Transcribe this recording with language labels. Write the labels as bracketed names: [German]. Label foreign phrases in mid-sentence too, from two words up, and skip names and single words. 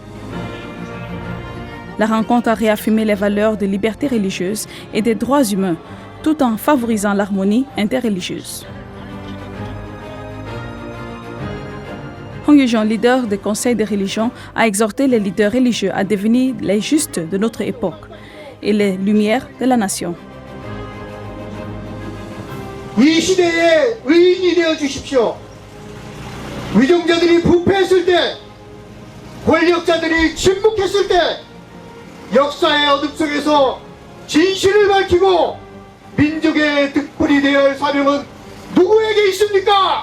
[French] La rencontre a réaffirmé les valeurs de liberté religieuse et des droits humains, tout en favorisant l'harmonie interreligieuse. Hong Yoo-jong, leader du Conseil des religions, a exhorté les leaders religieux à devenir les justes de notre époque et les lumières de la nation. [Korean] 이 시대의 의인이 되어 주십시오. 위정자들이 부패했을 때, 권력자들이 침묵했을 때, 역사의 어둠 속에서 진실을 밝히고 민족의 득불이 되어야 할 사명은 누구에게 있습니까?